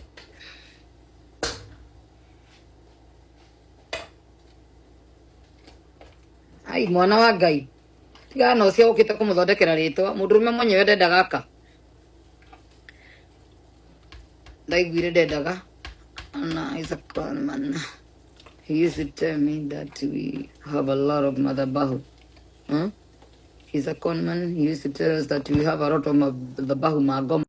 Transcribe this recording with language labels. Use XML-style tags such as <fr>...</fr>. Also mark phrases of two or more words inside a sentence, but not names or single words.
<ki>ai mwana wa Ngai tiga no cia ũkĩte kũmũthondekera rĩtwa mũndũrũme mwenyewe ndendaga aka ndaiguire ndendaga ana</ki> <en>is a con man. He used to tell me that we have a lot of madhabahu. He's a con man. He used to tell us that we have a lot of madhabahu magoma.</en>